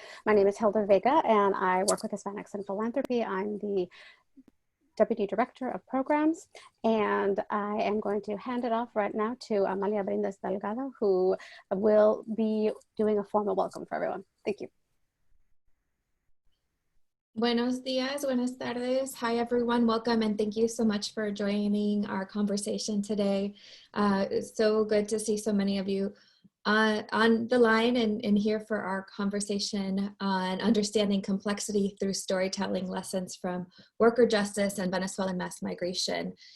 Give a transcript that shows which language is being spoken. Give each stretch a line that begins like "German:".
English: My name is Hilda Vega, and I work with Hispanics in Philanthropy. I'm the Deputy Director of Programs, and I am going to hand it off right now to Amalia Brindes Delgado, who will be doing a formal welcome for everyone. Thank you.
Spanish: Buenos días, buenas tardes.
English: Hi, everyone. Welcome, and thank you so much for joining our conversation today. It's so good to see so many of you on the line and here for our conversation on understanding complexity through storytelling lessons from worker justice and Venezuelan mass migration.